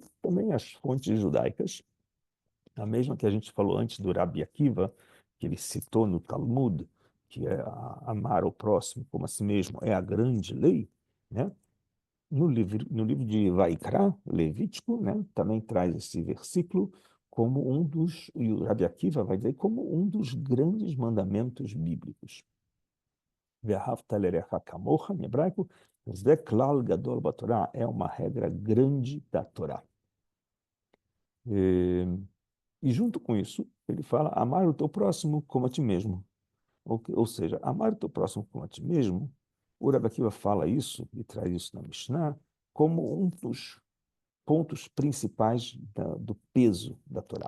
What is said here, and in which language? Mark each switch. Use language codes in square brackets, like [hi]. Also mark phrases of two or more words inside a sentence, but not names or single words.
[pt] Também as fontes judaicas, a mesma que a gente falou antes do Rabi Akiva, que ele citou no Talmud, que é amar o próximo como a si mesmo, é a grande lei, né? No livro de Vaikra, Levítico, né, também traz esse versículo como um dos, e o Rabi Akiva vai dizer, como um dos grandes mandamentos bíblicos. [he] ואהבת לרעך כמוך, [pt] em hebraico, [he] זה כלל גדול בתורה, [pt] é uma regra grande da Torá. E junto com isso, ele fala, amar o teu próximo como a ti mesmo. Ou seja, amar o teu próximo como a ti mesmo, o Rabi Akiva fala isso, e traz isso na Mishnah, como um dos pontos principais do peso da Torá.